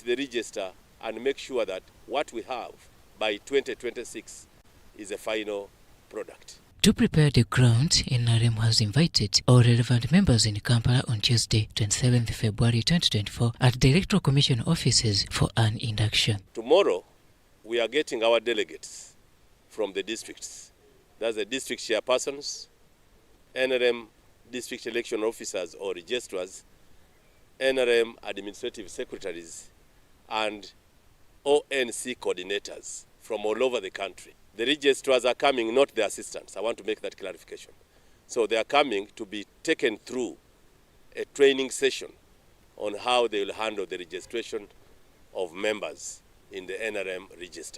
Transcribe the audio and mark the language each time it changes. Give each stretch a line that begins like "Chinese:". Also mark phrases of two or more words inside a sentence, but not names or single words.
English: the register and make sure that what we have by 2026 is a final product. to prepare the ground, NRM has invited all relevant members in Kampala on Tuesday, 27th February 2024 at the Electoral Commission offices for an induction. Tomorrow, we are getting our delegates from the districts. That's the district chairpersons, NRM district election officers or registrars, NRM administrative secretaries, and ONC coordinators from all over the country. The registrars are coming, not the assistants. I want to make that clarification. So they are coming to be taken through a training session on how they will handle the registration of members in the NRM register.